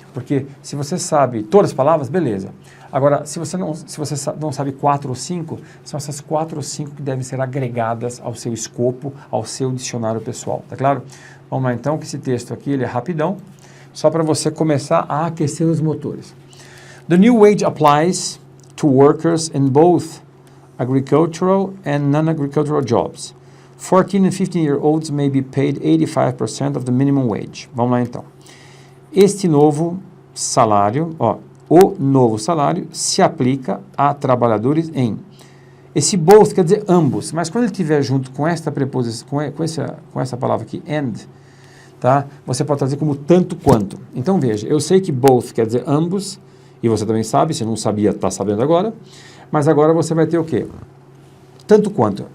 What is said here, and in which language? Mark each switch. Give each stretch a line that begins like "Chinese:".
Portuguese: Porque se você sabe todas as palavras, beleza. Agora, se você não sabe 4 ou 5, são essas 4 ou 5 que devem ser agregadas ao seu escopo, ao seu dicionário pessoal, tá claro? Vamos lá então, que esse texto aqui ele é rapidão, só para você começar a aquecer os motores.
English: The new wage applies to workers in both agricultural and non-agricultural jobs. 14 and 15-year-olds may be paid 85% of the minimum wage.
Portuguese: Vamos lá então. Este novo salário, o novo salário se aplica a trabalhadores em... Esse both quer dizer ambos, mas quando ele estiver junto com esta preposição, com essa palavra aqui, and, tá? Você pode trazer como tanto quanto. Então veja, eu sei que both quer dizer ambos, e você também sabe, se não sabia, está sabendo agora, mas agora você vai ter o quê? Tanto quanto.